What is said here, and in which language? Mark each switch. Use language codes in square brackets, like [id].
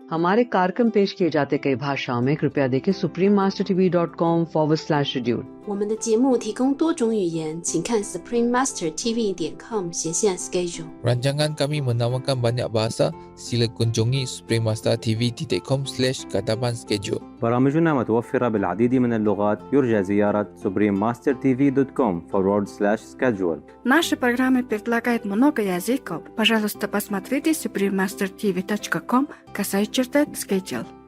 [hi] हमारे कार्यक्रम पेश किए जाते कई भाषाओं में कृपया देखें suprememastertv.com/schedule。 [zh] 我们的节目提供多种语言，请看 suprememastertv.com/schedule。 [ms] Rancangan kami menawarkan banyak bahasa. Sila kunjungi suprememastertv.com/katapan-schedule. [ar] برامجنا متوفرة بالعديد من اللغات. يرجى زيارة suprememastertv.com/schedule. [ru] Наши программы предлагают много языков. Пожалуйста, посмотрите suprememastertv.com/schedule.